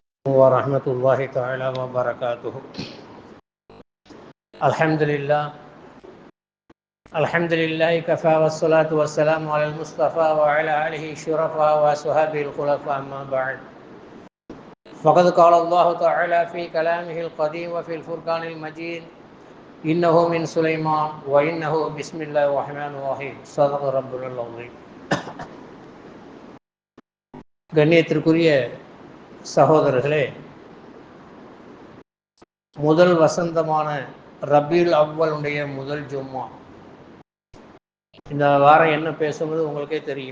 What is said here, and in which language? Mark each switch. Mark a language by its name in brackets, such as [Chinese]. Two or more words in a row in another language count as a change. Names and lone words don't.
[Arabic] ورحمة الله تعالى وبركاته. الحمد لله كفى والصلاة والسلام على المصطفى وعلى آله الشرفاء وأصحابه الخلفاء أما بعد. فقد قال الله تعالى في كلامه القديم وفي الفرقان المجيد: إنه من سليمان وإنه بسم الله الرحمن الرحيم. صدق ربنا العظيم. [Tamil] கண்ணியத்திற்குரிய சகோதரர்களே, முதல் வசந்தமான ரபியுல் அவ்வலுடைய முதல் ஜும்மா. இந்த வாரம் என்ன பேசுவது உங்களுக்கே தெரியும்.